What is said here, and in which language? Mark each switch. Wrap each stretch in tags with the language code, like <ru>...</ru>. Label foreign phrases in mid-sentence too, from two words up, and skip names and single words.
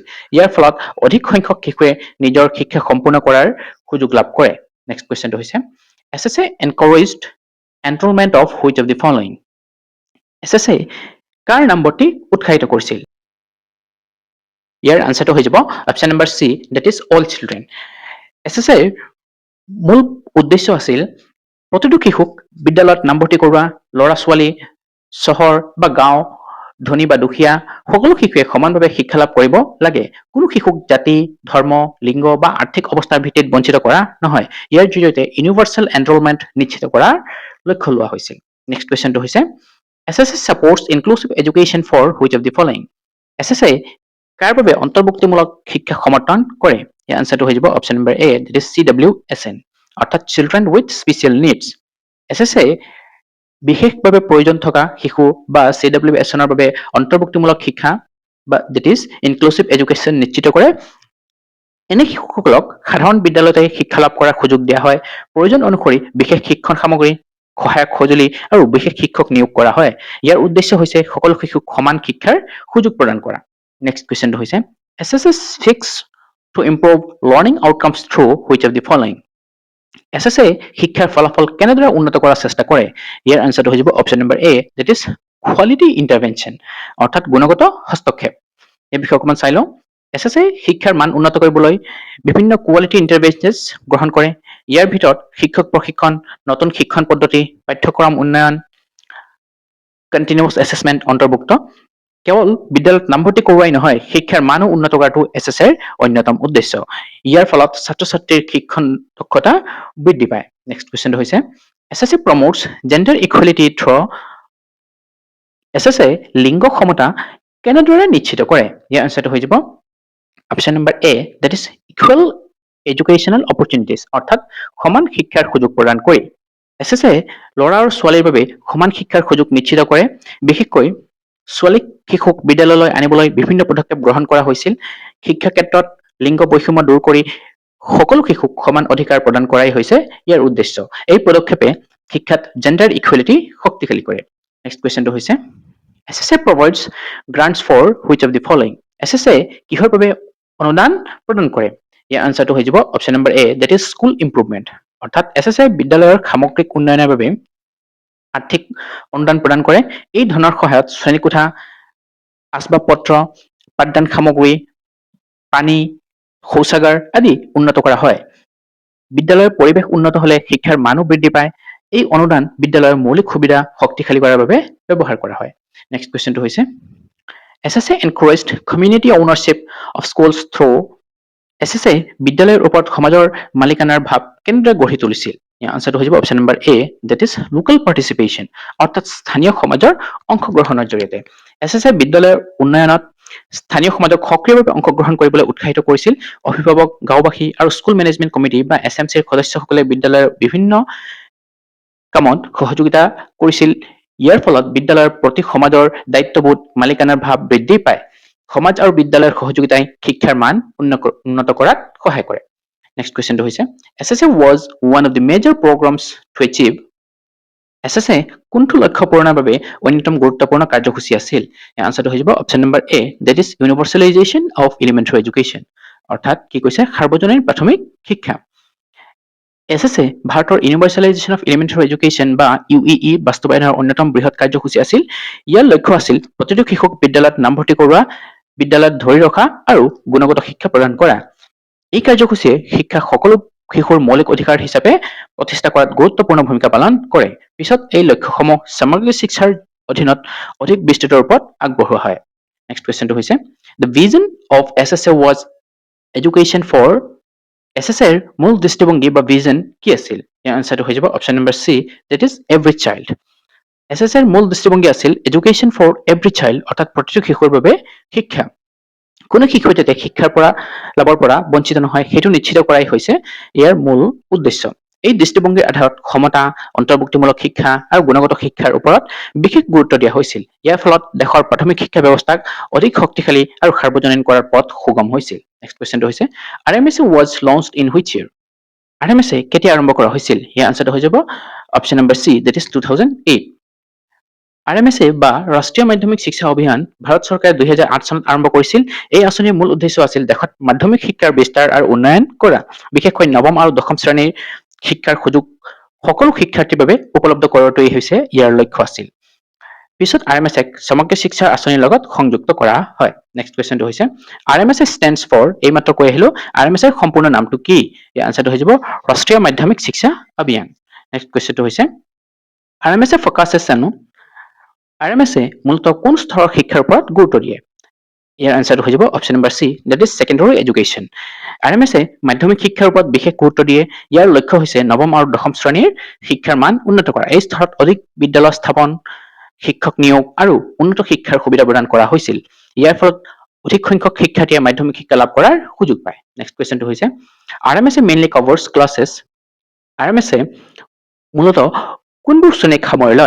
<as>ইয়াৰ ফলত অধিক সংখ্যক শিশুৱে নিজৰ শিক্ষা সম্পূৰ্ণ কৰাৰ সুযোগ লাভ কৰে।</as> <en>next question হৈছে SSA encouraged enrollment of which of the following?</en> <as>SSA কাৰ নামভৰ্তি উৎসাহিত কৰিছিল? ইয়াৰ আনচাৰটো হৈ যাব</as> <en>option number C, that is all children।</en> <as>SSAৰ মূল উদ্দেশ্য আছিল প্ৰতিটো শিশুক বিদ্যালয়ত নামভৰ্তি কৰোৱা। ল'ৰা ছোৱালী, চহৰ বা গাঁও, ধনী বা দুখীয়া সকলো শিশুৱে সমানভাৱে শিক্ষা লাভ কৰিব লাগে। কোনো শিশুক জাতি, ধৰ্ম, লিংগ বা আৰ্থিক অৱস্থাৰ ভিত্তিত বঞ্চিত কৰা নহয়। ইয়াৰ জৰিয়তে</as> <en>universal enrollment</en> <as>নিশ্চিত কৰাৰ লক্ষ্য লোৱা হৈছিল।</as> <en>next question হৈছে SSA supports inclusive education for which of the following?</en> <as>SSA কাৰ বাবে অন্তৰ্ভুক্তিমূলক শিক্ষা সমৰ্থন কৰে? ইয়াৰ আনচাৰটো হৈ যাব</as> <en>option number A, that is CWSN, অৰ্থাৎ children with special needs.</en> <as>SSA বিশেষভাৱে প্ৰয়োজন থকা শিশু বা CWSNৰ বাবে অন্তৰ্ভুক্তিমূলক শিক্ষা বা</as> <en>that is inclusive education</en> <as>নিশ্চিত কৰে। এনে শিশুসকলক সাধাৰণ বিদ্যালয়তে শিক্ষা লাভ কৰাৰ সুযোগ দিয়া হয়। প্ৰয়োজন অনুসৰি বিশেষ শিক্ষণ সামগ্ৰী, সহায়ক সঁজুলি আৰু বিশেষ শিক্ষক নিয়োগ কৰা হয়। ইয়াৰ উদ্দেশ্য হৈছে সকলো শিশুক সমান শিক্ষাৰ সুযোগ প্ৰদান কৰা।</as> <en>next question হৈছে SSA seeks to improve learning outcomes through which of the following?</en> <as>SSA শিক্ষাৰ ফলাফল কেনেদৰে উন্নত কৰাৰ চেষ্টা কৰে? ইয়াৰ আনচাৰটো হৈ যাব</as> <en>option number A, that is quality intervention,</en> <as>অৰ্থাৎ গুণগত হস্তক্ষেপ। এই বিষয়ে অকণমান চাই লওঁ। SSA শিক্ষাৰ মান উন্নত কৰিবলৈ বিভিন্ন</as> <en>quality interventions</en> <as>গ্ৰহণ কৰে। ইয়াৰ ভিতৰত শিক্ষক প্ৰশিক্ষণ, নতুন শিক্ষণ পদ্ধতি, পাঠ্যক্ৰম উন্নয়ন,</as> <en>continuous assessment</en> <as>অন্তৰ্ভুক্ত। কেৱল বিদ্যালয়ত নামভৰ্তি কৰোৱাই নহয়, শিক্ষাৰ মানো উন্নত কৰাটো SSAৰ অন্যতম উদ্দেশ্য। ইয়াৰ ফলত ছাত্ৰ ছাত্ৰীৰ শিক্ষণ দক্ষতা বৃদ্ধি পায়।</as> <en>next question হৈছে SSA promotes gender equality through</en> <as>SSA লিংগ সমতা কেনেদৰে নিশ্চিত কৰে? ইয়াৰ আনচাৰটো হৈ যাব</as> <en>option number A, that is equal educational opportunities,</en> <as>অৰ্থাৎ সমান শিক্ষাৰ সুযোগ প্ৰদান কৰি। SSA ল'ৰা আৰু ছোৱালীৰ বাবে সমান শিক্ষাৰ সুযোগ নিশ্চিত কৰে। বিশেষকৈ ছোৱালী শিশুক বিদ্যালয়লৈ আনিবলৈ বিভিন্ন পদক্ষেপ গ্ৰহণ কৰা হৈছিল। শিক্ষা ক্ষেত্ৰত লিংগ বৈষম্য দূৰ কৰি সকলো শিশুক সমান অধিকাৰ প্ৰদান কৰাই হৈছে ইয়াৰ উদ্দেশ্য। এই পদক্ষেপে শিক্ষাত</as> <en>gender equality</en> <as>শক্তিশালী কৰে।</as> <en>next question হৈছে SSA provides grants for which of the following?</en> <as>SSA কিহৰ বাবে অনুদান প্ৰদান কৰে? ইয়াৰ আনচাৰটো হৈ যাব</as> <en>option number A, that is school improvement,</en> <as>অৰ্থাৎ SSA বিদ্যালয়ৰ সামগ্ৰিক উন্নয়নৰ বাবে আৰ্থিক অনুদান প্ৰদান কৰে। এই ধনৰ সহায়ত শ্ৰেণীকোঠা, আচবাব পত্ৰ, পাঠদান সামগ্ৰী, পানী, শৌচাগাৰ আদি উন্নত কৰা হয়। বিদ্যালয়ৰ পৰিৱেশ উন্নত হলে শিক্ষাৰ মানো বৃদ্ধি পায়। এই অনুদান বিদ্যালয়ৰ মৌলিক সুবিধা শক্তিশালী কৰাৰ বাবে ব্যৱহাৰ কৰা হয়।</as> <en>next question</en> <as>হৈছে</as> <en>SSA encouraged community ownership of schools through</en> <as>SSA বিদ্যালয়ৰ ওপৰত সমাজৰ মালিকানাৰ ভাৱ কেনেদৰে গঢ়ি তুলিছিল? ইয়াৰ আনসাৰটো হৈ যাব</as> <en>option number A, that is local participation,</en> <as>অৰ্থাৎ স্থানীয় সমাজৰ অংশগ্ৰহণৰ জৰিয়তে। SSA বিদ্যালয়ৰ উন্নয়নত স্থানীয় সমাজক সক্ৰিয়ভাৱে অংশগ্ৰহণ কৰিবলৈ উৎসাহিত কৰিছিল। অভিভাৱক, গাঁওবাসী আৰু</as> <en>school management committee</en> <as>বা SMCৰ সদস্যসকলে বিদ্যালয়ৰ বিভিন্ন কামত সহযোগিতা কৰিছিল। ইয়াৰ ফলত বিদ্যালয়ৰ প্ৰতি সমাজৰ দায়িত্ববোধ, মালিকানাৰ ভাৱ বৃদ্ধি পায়। সমাজ আৰু বিদ্যালয়ৰ সহযোগিতাই শিক্ষাৰ মান উন্নত কৰাত সহায় কৰে।</as> <en>next question হৈছে SSA was one of the major programs to achieve</en> <as>SSA কোনটো লক্ষ্য পূৰণৰ বাবে অন্যতম গুৰুত্বপূৰ্ণ কাৰ্যসূচী আছিল? ইয়াৰ আনসাৰটো হৈ যাব</as> <en>option number A, that is universalization of elementary education,</en> <as>অৰ্থাৎ কি কৈছে সাৰ্বজনীন প্ৰাথমিক শিক্ষা। SSA ভাৰতৰ</as> <en>universalization of elementary education</en> <as>বা UEE বাস্তৱায়নৰ অন্যতম বৃহৎ কাৰ্যসূচী আছিল। ইয়াৰ লক্ষ্য আছিল প্ৰতিটো শিশুক বিদ্যালয়ত নামভৰ্তি কৰোৱা, বিদ্যালয়ত ধৰি ৰখা আৰু গুণগত শিক্ষা প্ৰদান কৰা। এই কাৰ্যসূচীয়ে শিক্ষা সকলো শিশুৰ মৌলিক অধিকাৰ হিচাপে প্ৰতিষ্ঠা কৰাত গুৰুত্বপূৰ্ণ ভূমিকা পালন কৰে। পিছত এই লক্ষ্যসমূহ সমগ্ৰ শিক্ষাৰ অধীনত অধিক বিস্তৃত ৰূপত আগবঢ়োৱা হয়।</as> <en>next question হৈছে The vision of SSA was education for</en> <as>SSAৰ মূল দৃষ্টিভংগী বা ভিজন কি আছিল? ইয়াৰ আনসাৰটো হৈ যাব</as> <en>option number C, that is every child।</en> <as>SSAৰ মূল দৃষ্টিভংগী আছিল</as> <en>education for every child,</en> <as>অৰ্থাৎ প্ৰতিটো শিশুৰ বাবে শিক্ষা। কোনো শিশু যাতে শিক্ষাৰ পৰা লাভৰ পৰা বঞ্চিত নহয় সেইটো নিশ্চিত কৰাই হৈছে ইয়াৰ মূল উদ্দেশ্য। এই দৃষ্টিভংগীৰ আধাৰত ক্ষমতা, অন্তৰ্ভুক্তিমূলক শিক্ষা আৰু গুণগত শিক্ষাৰ ওপৰত বিশেষ গুৰুত্ব দিয়া হৈছিল। ইয়াৰ ফলত দেশৰ প্ৰাথমিক শিক্ষা ব্যৱস্থাক অধিক শক্তিশালী আৰু সাৰ্বজনীন কৰাৰ পথ সুগম হৈছিল।</as> <en>next question হৈছে RMSA was launched in which year?</en> <as>RMSA কেতিয়া আৰম্ভ কৰা হৈছিল? ইয়াৰ আনসাৰটো হৈ যাব</as> <en>option number C, that is 2008।</en> <as>RMSA বা ৰাষ্ট্ৰীয় মাধ্যমিক শিক্ষা অভিযান ভাৰত চৰকাৰে 2008 চনত আৰম্ভ কৰিছিল। এই আঁচনিৰ মূল উদ্দেশ্য আছিল দেশত মাধ্যমিক শিক্ষাৰ বিস্তাৰ আৰু উন্নয়ন কৰা, বিশেষকৈ নৱম আৰু দশম শ্ৰেণীৰ শিক্ষাৰ সুযোগ সকলো শিক্ষাৰ্থীৰ বাবে উপলব্ধ কৰোৱাটোৱেই হৈছে ইয়াৰ লক্ষ্য আছিল। পিছত RMSAক সমগ্ৰ শিক্ষাৰ আঁচনিৰ লগত সংযুক্ত কৰা হয়।</as> <en>next question হৈছে RMSA stands for,</en> <as>এইমাত্ৰ কৈ আহিলো RMSAৰ সম্পূৰ্ণ নামটো কি? ইয়াৰ আনসাৰটো হৈ যাব ৰাষ্ট্ৰীয় মাধ্যমিক শিক্ষা অভিযান।</as> <en>next question</en> <as>হৈছে</as> <en>RMSA focuses on</en> <as>RMSA মূলতঃ কোন স্তৰৰ শিক্ষাৰ ওপৰত গুৰুত্ব দিয়ে? ইয়াৰ আনসাৰটো হৈ যাব</as> <en>option number C, that is secondary education।</en> <as>RMSA মাধ্যমিক শিক্ষাৰ ওপৰত বিশেষ গুৰুত্ব দিয়ে। ইয়াৰ লক্ষ্য হৈছে নৱম আৰু দশম শ্ৰেণীৰ শিক্ষাৰ মান উন্নত কৰা। এই স্তৰত অধিক বিদ্যালয় স্থাপন, শিক্ষক নিয়োগ আৰু উন্নত শিক্ষাৰ সুবিধা প্ৰদান কৰা হৈছিল। ইয়াৰ ফলত অধিক সংখ্যক শিক্ষাৰ্থীয়ে মাধ্যমিক শিক্ষা লাভ কৰাৰ সুযোগ পায়।</as> <en>next question হৈছে RMSA mainly covers classes।</en> <as>RMSA মূলতঃ কোনবোৰ শ্ৰেণীক সামৰি লয়?</as>